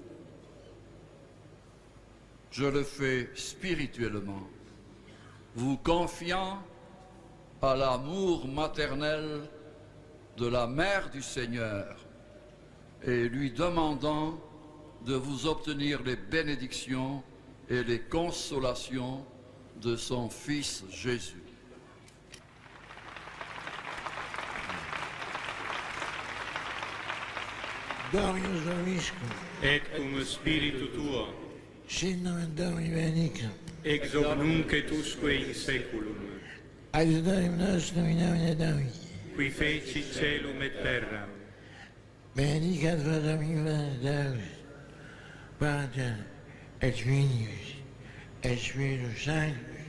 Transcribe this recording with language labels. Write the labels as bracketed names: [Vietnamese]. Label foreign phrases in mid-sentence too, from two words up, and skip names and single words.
[French] Je le fais spirituellement, vous confiant à l'amour maternel de la Mère du Seigneur et lui demandant de vous obtenir les bénédictions et les consolations de son Fils Jésus. [Latin] Dominus vobiscum, Et cum spiritu tuo, sit nomen Domini benedictum, ex hoc nunc et usque in saeculum, adiutorium nostrum in nomine Domini, qui feci celum et terram, benedicat vos omnipotens Deus, Pater et Filius et Spiritus Sanctus.